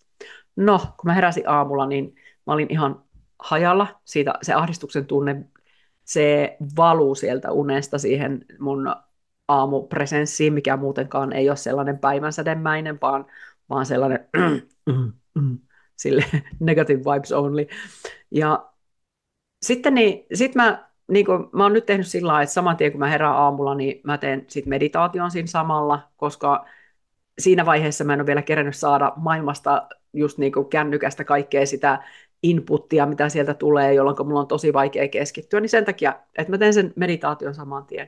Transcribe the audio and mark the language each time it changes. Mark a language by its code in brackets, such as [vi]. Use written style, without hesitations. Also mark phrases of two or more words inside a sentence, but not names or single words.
[fi] No, kun mä heräsin aamulla, niin mä olin ihan hajalla. Se ahdistuksen tunne se valuu sieltä unesta siihen mun aamupresenssiin, mikä muutenkaan ei ole sellainen päivänsädemäinen, vaan sellainen sille [en] negative vibes only. [fi] Ja sitten mä oon nyt tehnyt sillä lailla, että saman tien kun mä herään aamulla, niin mä teen sit meditaation siinä samalla, koska siinä vaiheessa mä en ole vielä kerännyt saada maailmasta just niin kuin kännykästä kaikkea sitä inputtia, mitä sieltä tulee, jolloin mulla on tosi vaikea keskittyä, niin sen takia, että mä teen sen meditaation saman tien.